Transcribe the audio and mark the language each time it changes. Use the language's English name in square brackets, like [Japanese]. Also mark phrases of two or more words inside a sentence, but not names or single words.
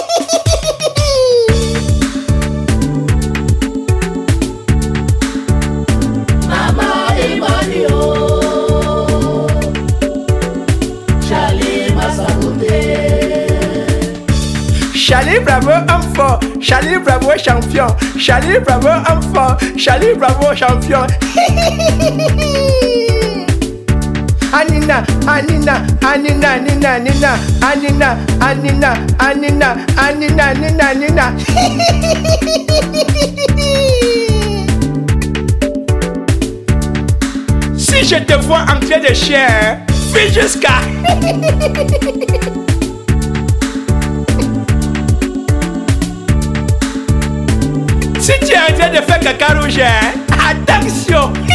[French] Maman Emmanuel, Charlie Massabouté. Charlie Bravo homme fort, Charlie Bravo champion, Charlie Bravo homme fort, Charlie Bravo champion. Anina, Anina, Anina, Nina, Nina, Anina, Anina, Anina, Anina, Nina, Nina. Si je te vois en train de chier, fais jusqu'à. Si tu es en train de faire caca rouge, attention.